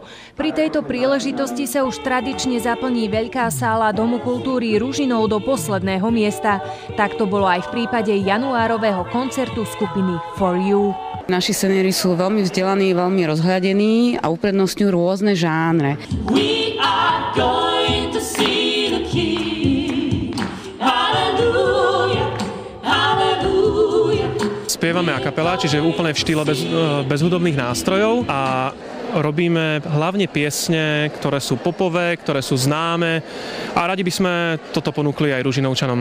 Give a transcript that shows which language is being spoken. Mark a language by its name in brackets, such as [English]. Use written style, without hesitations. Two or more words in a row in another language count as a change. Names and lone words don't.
[Slovak] Pri tejto príležitosti sa už tradične zaplní veľká sála Domu kultúry Ružinov do posledného miesta. Tak to bolo aj v prípade januárového koncertu skupiny For You. Naši seniori sú veľmi vzdelaní, veľmi rozhľadení a uprednostňujú rôzne žánre. [English] We are going to see the King. Hallelujah, hallelujah. [Slovak] Spievame [Italian] a cappella, [Slovak] čiže úplne v štýle bez hudobných nástrojov a robíme hlavne piesne, ktoré sú popové, ktoré sú známe a radi by sme toto ponúkli aj Ružinovčanom.